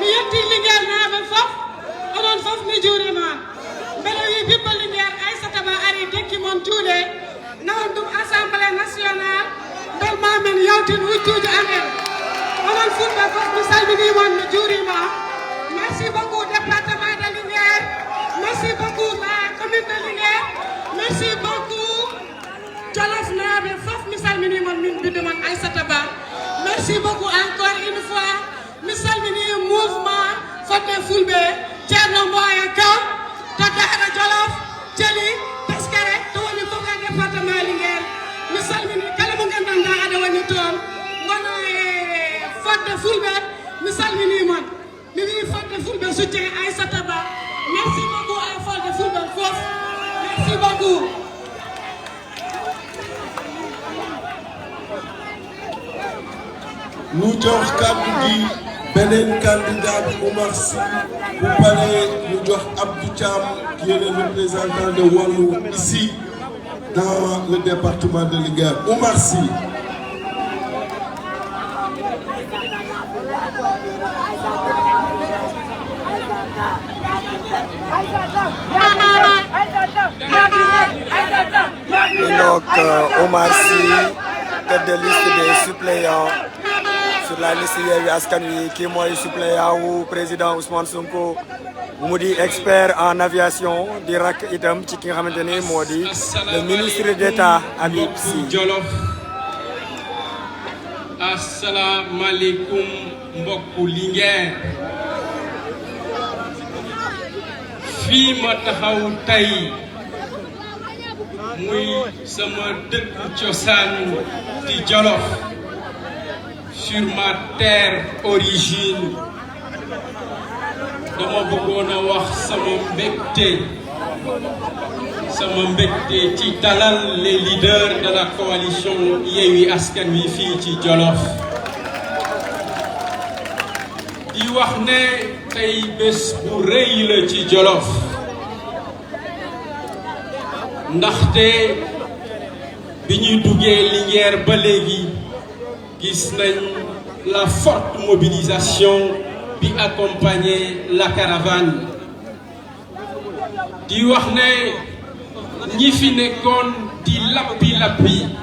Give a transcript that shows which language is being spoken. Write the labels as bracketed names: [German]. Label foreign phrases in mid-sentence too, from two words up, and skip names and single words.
[Fula] yetti Linguère naaɓe fof onon fof mi juurima mbeɗa wi bibba Linguère Aïssata Ba ari dekki mon juuɗe nawon ɗum [French] assemblée nationale [Fula] ndel mamen yawtin hujjuji amen onon fulɓe fof mi salminimon mi juurima [French] merci beaucoup département de Linguère merci beaucoup la commune de Linguère merci beaucoup [Fula] Jolof naaɓe fof mi salminimon min bidde mon Aïssata Ba [French] merci beaucoup encore une fois [Fula] mi salmini mouvement fodde fulɓe ceerno Mboya Ka Tagaɗo Jolof Thiely Teskere to woni fof e département Linguère mi salmini kala mo gandanɗa aɗa woni toon gono e fodde fulɓe mi salminimon mi wi fodde fulɓe soutien Aïssata Ba [French] merci beaucoup à [Fula] fodde fulɓe fof [French] merci beaucoup. Nous [Wolof] jox kàddu gi beneen candidat bi Oumar Sy bu paree ñu jox Abdou Thiam [French] qui est le représentant de Wallu ici dans le département de Linguère. Oumar Sy. Donc Oumar Sy, tête de liste des suppléants sur la liste [Wolof] Yewwi Askan Wi kii mooy suppléant wu président Ousmane Sonko mu di [French] expert en aviation [Wolof] di rak itam ci ki nga xamante ni moo di [French] le ministre d'État [Wolof] Habib Sy. Jolof asalaamaaleykum mbokku Linguère fii ma taxaw tey muy sama dëkk cosaan di Jolof [French] sur ma terre origine [Wolof] dama bëggoon a wax sama mbégte ci dalal [French] les leaders de la coalition [Wolof] Yewwi Askan Wi fii ci Jolof di wax ne tey bés bu rëy la ci Jolof ndaxte bi ñuy duggee Linguère ba léegi gis nañ la [French] forte mobilisation [Wolof] bi [French] accompagner la caravane [Wolof] di wax ne ñi fi nekkoon di lappi